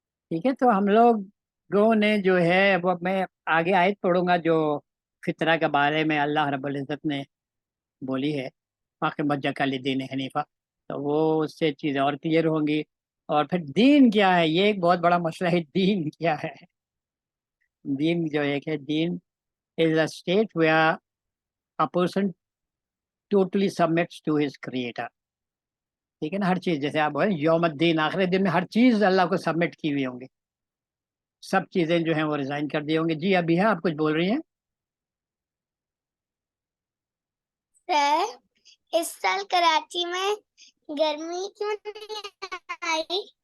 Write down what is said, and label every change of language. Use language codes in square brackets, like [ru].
[ur] ٹھیک ہے، تو ہم لوگوں نے جو ہے وہ، میں آگے آیت پڑھوں گا جو فطرہ کے بارے میں اللہ رب العزت نے بولی ہے، [ar] فاقم وجہک للدین حنیفہ، [ur] تو وہ اس سے چیزیں اور کلیئر ہوں گی. اور پھر دین کیا ہے، یہ ایک بہت بڑا مسئلہ ہے، دین کیا ہے. [en] دین جو ایک ہے، دین is a state where a person totally submits to his creator. [ur] ٹھیک ہے نا، ہر چیز جیسے آپ بولیں یوم الدین، آخر دن میں ہر چیز اللہ کو سبمٹ کی ہوئی ہوں گی، سب چیزیں جو ہیں وہ ریزائن کر دی ہوں گی. جی ابھی ہے، آپ کچھ بول رہی ہیں؟ سر اس سال کراچی میں گرمی کیوں نہیں آئی؟